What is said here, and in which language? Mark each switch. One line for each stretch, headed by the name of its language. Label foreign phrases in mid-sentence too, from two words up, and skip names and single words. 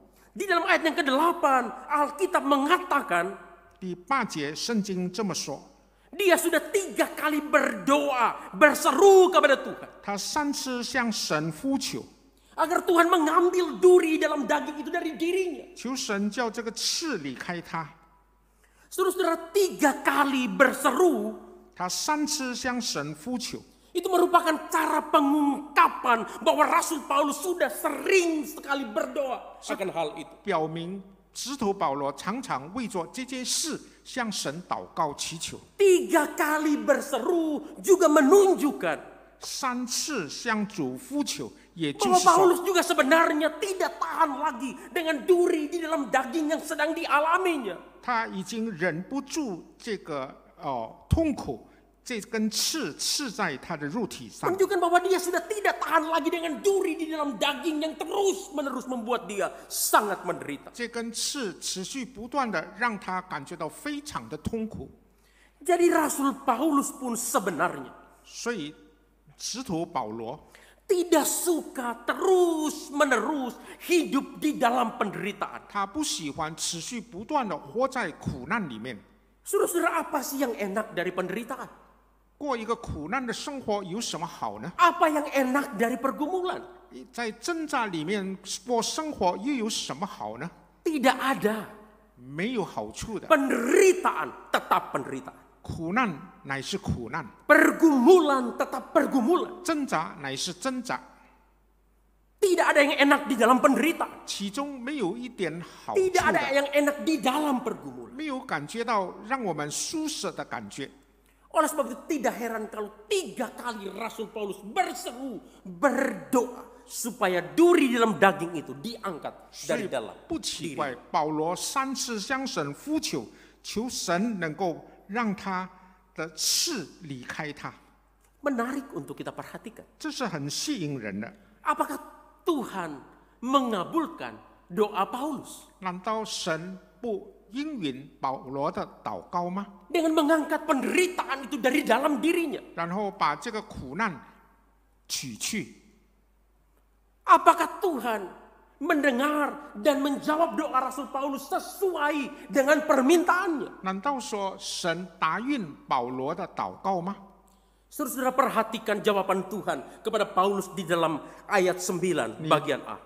Indonesian: Di dalam ayat yang ke-8 Alkitab mengatakan
Chinese: 第8节圣经这么说，
Indonesian: dia sudah 3 kali berdoa, berseru kepada Tuhan.
Chinese: 他3次向神呼求，
Indonesian: Agar Tuhan mengambil duri dalam daging itu dari dirinya.
Chinese: 求神叫这个刺离开他。
Indonesian: Saudara 3 kali berseru
Chinese: 他3次向神呼求，
Indonesian: itu merupakan cara pengungkapan bahwa Rasul Paulus sudah sering sekali berdoa akan hal itu.
Chinese: 表明使徒保罗常常为着这件事向神祷告祈求。
Indonesian: 3 kali berseru juga menunjukkan
Chinese: 3 次向主呼求，也就
Indonesian: bahwa
Chinese: 是说，
Indonesian: Paulus juga sebenarnya tidak tahan lagi dengan duri di dalam daging yang sedang dialaminya.
Chinese: 他已经忍不住这个痛苦，这根刺刺在他的肉体上，
Indonesian: Menunjukkan bahwa dia sudah tidak tahan lagi dengan duri di dalam daging yang terus-menerus membuat dia sangat menderita.
Chinese: 这根刺持续不断的让他感觉到非常的痛苦。
Indonesian: Jadi Rasul Paulus pun sebenarnya
Chinese: 所以使徒保罗
Indonesian: tidak suka terus-menerus hidup di dalam penderitaan.
Chinese: 他不喜欢持续不断的活在苦难里面。
Indonesian: Saudara-saudara, apa sih yang enak dari penderitaan?
Chinese: 过一个苦难的生活有什么好呢？
Indonesian: Apa yang enak dari pergumulan?
Chinese: 在挣扎里面过生活又有什么好呢？
Indonesian: Tidak ada.
Chinese: 没有好处的。
Indonesian: Penderitaan tetap penderitaan.
Chinese: 苦难乃是苦难，
Indonesian: Pergumulan tetap pergumulan.
Chinese: 挣扎乃是挣扎，
Indonesian: Tidak ada yang enak di dalam penderitaan.
Chinese: 其中没有一点好处
Indonesian: Tidak ada
Chinese: 的，
Indonesian: yang enak di dalam pergumulan.
Chinese: 没有感觉到让我们舒适的感觉。
Indonesian: Oleh sebab itu tidak heran kalau 3 kali Rasul Paulus berseru, berdoa supaya duri dalam daging itu diangkat
Chinese: 所
Indonesian: dari
Chinese: 以
Indonesian: dalam
Chinese: 不奇
Indonesian: diri.
Chinese: 怪，保罗3次向神呼求，求神能够让他的刺离开他，
Indonesian: Menarik untuk kita perhatikan.
Chinese: 这是很吸引人的。
Indonesian: Apakah Tuhan mengabulkan doa Paulus
Chinese: 难道神不应允保罗的祷告吗？
Indonesian: dengan mengangkat penderitaan itu dari dalam dirinya.
Chinese: 然后把这个苦难取去，
Indonesian: Apakah Tuhan mendengar dan menjawab doa Rasul Paulus sesuai dengan permintaannya?
Chinese: 难道说神答应保罗的祷告吗？
Indonesian: Saudara-saudara, perhatikan jawaban Tuhan kepada Paulus di dalam ayat 9 bagian A.